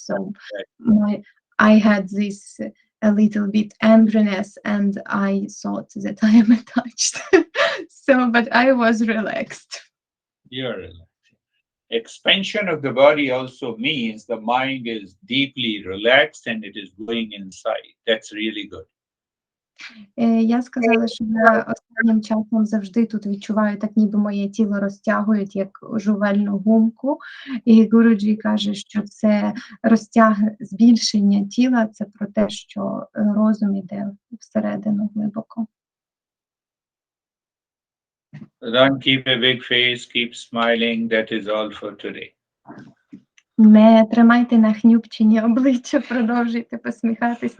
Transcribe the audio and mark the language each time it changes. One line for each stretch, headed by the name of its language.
English: So I had this a little bit angriness, and I thought that I am attached. But I was relaxed. You're relaxed. Expansion of the body also means the mind is deeply relaxed and it is going inside. That's really good.
Ukrainian: Я сказала, що я останнім часом завжди тут відчуваю, так ніби моє тіло розтягують, як жувальну гумку. І Гуруджі каже, що це збільшення тіла, це про те, що розум іде всередину глибоко.
English: Don't keep a big face, keep smiling. That is all for today.
Ukrainian: Не тримайте нахнюпчені обличчя, продовжуйте посміхатись.